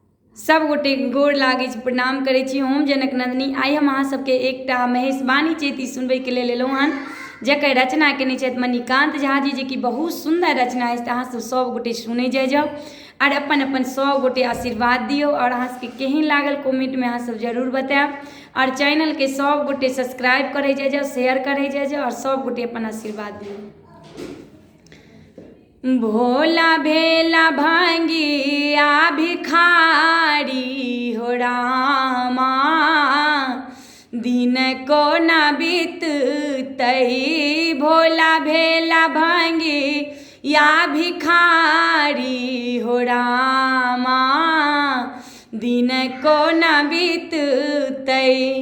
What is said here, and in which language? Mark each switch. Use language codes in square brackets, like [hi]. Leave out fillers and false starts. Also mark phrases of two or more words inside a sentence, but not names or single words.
[mai] सब गोटे गोर लागे प्रणाम करे छी। हम जनक नंदिनी आई हम अहाँ सबके एकटा महेशवाणी चेती सुनबे के लेल एलहुँ हन, जकर रचना केने छथि मणिकांत झा जी, जे कि बहुत सुंदर रचना अछि। अहाँ सब गोटे सुने जाओ और अपन अपन सब गोटे आशीर्वाद दियो। और अहाँ सबके केहन लागल कमेंट में अहाँ सब जरूर बताएब। और चैनल के सब गोटे सब्सक्राइब करे जाओ, शेयर करे जाओ और सब गोटे अपन आशीर्वाद दियो। भोला भेला भांगिया भिखारी हो रामा, दिन को न बीततई। भोला भेला भांगिया भिखारी हो रामा, दिन को न बीततई।